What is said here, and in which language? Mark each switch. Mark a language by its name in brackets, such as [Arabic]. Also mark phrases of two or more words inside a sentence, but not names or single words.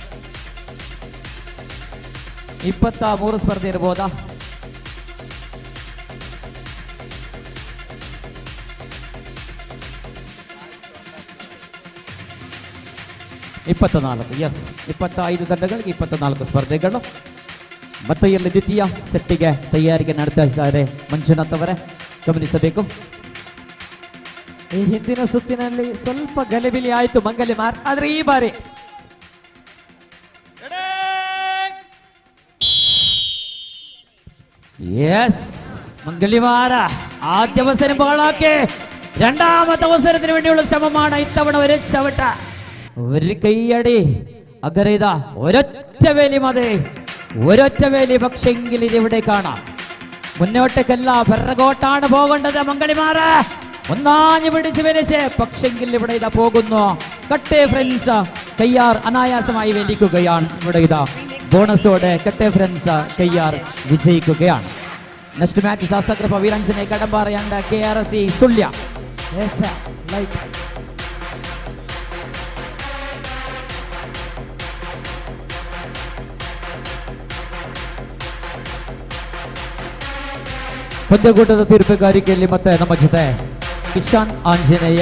[Kannada] 23 ಸ್ಪರ್ಧೆ ಇರಬಹುದಾ ಎಸ್ 25 ತಂಡಗಳಿಗೆ 24 ಸ್ಪರ್ಧೆಗಳು ಮತ್ತೆ ಇಲ್ಲಿ ದ್ವಿತೀಯ ಸೆಟ್ಟಿಗೆ ತಯಾರಿಗೆ ನಡೆಸ್ತಾ ಇದ್ದಾರೆ ಮಂಜುನಾಥ್ ಅವರೇ ಗಮನಿಸಬೇಕು ಈ ಹಿಂದಿನ ಸುತ್ತಿನಲ್ಲಿ ಸ್ವಲ್ಪ ಗಲಿಬಿಲಿ ಆಯಿತು ಮಂಗಲಿಮಾರ್ ಆದ್ರೆ ಈ ಬಾರಿ [Malayalam] ಎಸ್ മംഗളിമാര ആദ്യ അവസരം ബോളാക്കി രണ്ടാമത്തെ അവസരത്തിന് വേണ്ടിയുള്ള ശ്രമമാണ് ഇത്തവണ ഒരു ചവിട്ട ഒരു കൈയടി അഗറിത ഒരൊറ്റ വേലി മതി ഒരൊറ്റ വേലി പക്ഷെങ്കിൽ ഇതിവിടെ കാണാം മുന്നോട്ടേക്കല്ല പിറകോട്ടാണ് പോകേണ്ടത് മംഗളിമാര ഒന്നാഞ്ഞു പിടിച്ച് വലിച്ച് പക്ഷെങ്കിൽ ഇവിടെ ഇതാ പോകുന്നു കട്ടെ ഫ്രണ്ട്സ് കയ്യാർ അനായാസമായി വലിക്കുകയാണ് ഇവിടെ ഇതാ ബോണസോടെ കട്ടെ ഫ്രണ്ട്സ് കയ്യാർ വിജയിക്കുകയാണ് [English] next match [Malayalam] ശാസ്ത്രകൃപ വീരാഞ്ജനെ കടമ്പാറയാണ്ട് KRC സുള്യ [Kannada] ಪಂದ್ಯಕೂಟದ ತೀರ್ಪುಗಾರಿಕೆಯಲ್ಲಿ ಮತ್ತೆ ನಮ್ಮ ಜೊತೆ ಕಿಶಾನ್ ಆಂಜನೇಯ